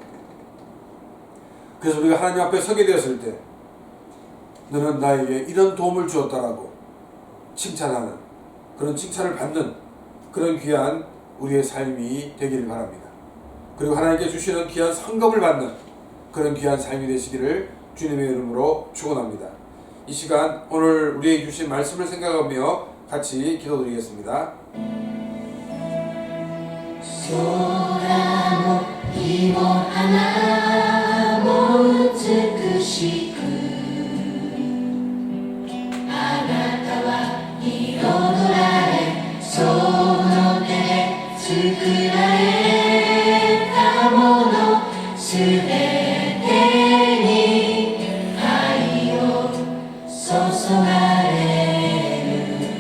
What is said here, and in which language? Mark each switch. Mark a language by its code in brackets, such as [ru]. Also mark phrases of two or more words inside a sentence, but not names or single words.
[ko] 그래서 우리가 하나님 앞에 서게 되었을 때 너는 나에게 이런 도움을 주었다라고 칭찬하는, 그런 칭찬을 받는 그런 귀한 우리의 삶이 되기를 바랍니다. 그리고 하나님께 주시는 귀한 상급을 받는 그런 귀한 삶이 되시기를 주님의 이름으로 축원합니다. 이 시간 오늘 우리에게 주신 말씀을 생각하며 같이 기도드리겠습니다. [ja] 空も日も花も美しくあなたは彩られその手で作られたものすべてに愛を注がれる